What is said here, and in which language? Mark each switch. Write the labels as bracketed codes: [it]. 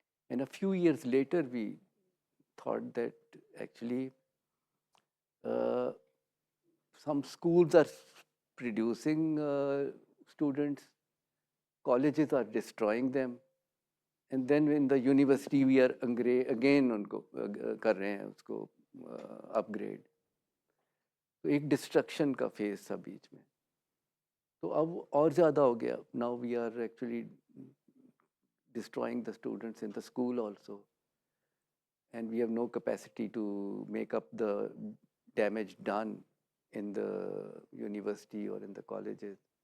[en] And a few years later, we thought that actually some schools are producing students, colleges are destroying them, and then in the university we are again [hi] उनको कर रहे हैं उसको [en] upgrade. [hi] तो एक destruction का phase था बीच में. तो अब और ज़्यादा हो गया. [en] Now we are actually destroying the students in the school also. And we have no capacity to make up the damage done in the university or in the colleges.